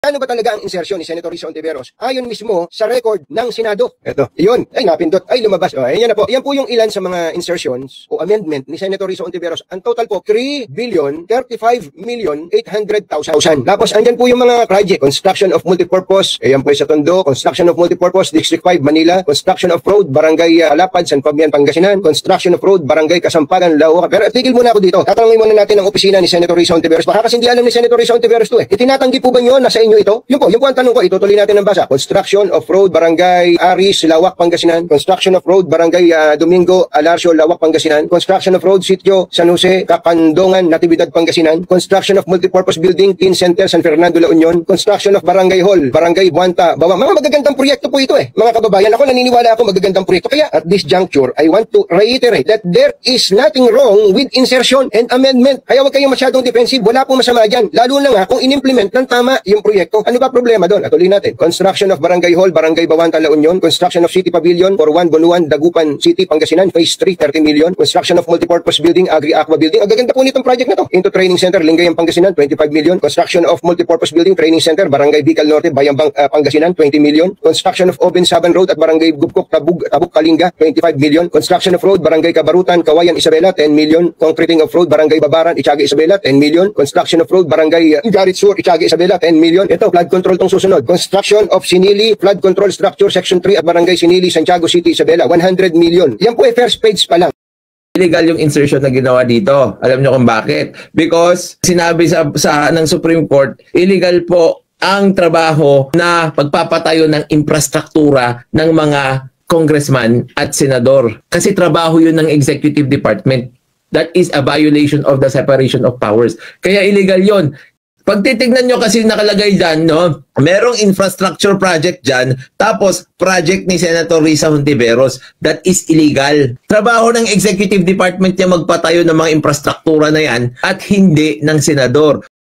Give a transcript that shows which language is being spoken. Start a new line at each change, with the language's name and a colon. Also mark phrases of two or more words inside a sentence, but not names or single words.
Filipino: Ano ba talaga ang insertion ni Senator Risa Hontiveros? Ayon mismo sa record ng Senado. Ito, iyon. Ay, napindot. Ay, lumabas. O, ayan na po. Yan po yung ilan sa mga insertions o amendment ni Senator Risa Hontiveros. Ang total po, 3,035,800,000. Tapos, andyan po yung mga project.
English: Construction of multipurpose.
Filipino: Ayan po sa Tondo.
English: Construction of multipurpose, District 5, Manila. Construction of road, Barangay Alapad, San Fabian, Pangasinan. Construction of road, Barangay Kasampagan, Lauca.
Filipino: Pero tigil muna ako dito. Tatanungin muna natin ang opisina ni Senator Risa Hontiveros. Baka kasi hindi alam ni Senator Risa Hontiveros to eh. Itinatanggi po ba nyo na sa inyo ito? Yun po ang tanong ko. Itutuloy natin ang basa.
English: Construction of road, Barangay Aris, Lawak, Pangasinan. Construction of road, Barangay Domingo, Alarcio, Lawak, Pangasinan. Construction of road, Sitio, San Jose, Kapandongan, Natividad, Pangasinan. Construction of multipurpose building, Teen Center, San Fernando, La Union. Construction of Barangay Hall, Barangay Buanta, Bawa.
Filipino: Mga magagandang proyekto po ito eh. Mga kababayan, ako naniniwala ako magagandang proyekto.
English: Kaya at this juncture, I want to reiterate that there is nothing wrong with insertion and amendment.
Filipino: Kaya huwag kayong masyadong defensive. Wala pong masama dyan. Lalo na nga kung in-implement ng tama yung proyekto. Ano ba problema doon? Atuloy natin.
English: Construction of Barangay Hall, Barangay Bawanta, La Union. Construction of City Pavilion for 1 Bunuan, Dagupan City, Pangasinan. Phase 3, 30 million. Construction of multipurpose building, Agri-Aqua Building.
Filipino: Ang gaganda po nitong project na to.
English: Into Training Center, Lingayen, Pangasinan, 25 million. Construction of multipurpose building, Training Center, Barangay Bicol Norte, Bayambang, Pangasinan, 20 million. Construction of Oben Saban Road at Barangay Gubkok, Tabuk, Kalinga, 25 million. Construction of road, Barangay Kabarutan, Kawayan, Isabela, 10 million. Concreting of road, Barangay Babaran, Itiaga, Isabela, 10 million. Construction of road, Barangay Garit Sur, Itiaga, Isabela, 10 million.
Filipino: Ito,
English: flood control
Filipino: tong susunod.
English: Construction of Sinili, flood control structure, Section 3 at Barangay Sinili, Santiago City, Isabela, 100 million.
Filipino: Yan po ay
English: first page
Filipino: pa lang. Illegal yung insertion na ginawa dito. Alam nyo kung bakit? Because sinabi ng Supreme Court, illegal po ang trabaho na pagpapatayo ng infrastruktura ng mga congressman at senador. Kasi trabaho yun ng
English: executive department. That is a violation of the separation of powers.
Filipino: Kaya illegal yun. Pag titignan nyo kasi nakalagay dyan, no, merong
English: infrastructure project
Filipino: dyan, tapos project ni Senator Risa Hontiveros,
English: that is illegal.
Filipino: Trabaho ng
English: executive department
Filipino: niya magpatayo ng mga infrastruktura na yan at hindi ng senador.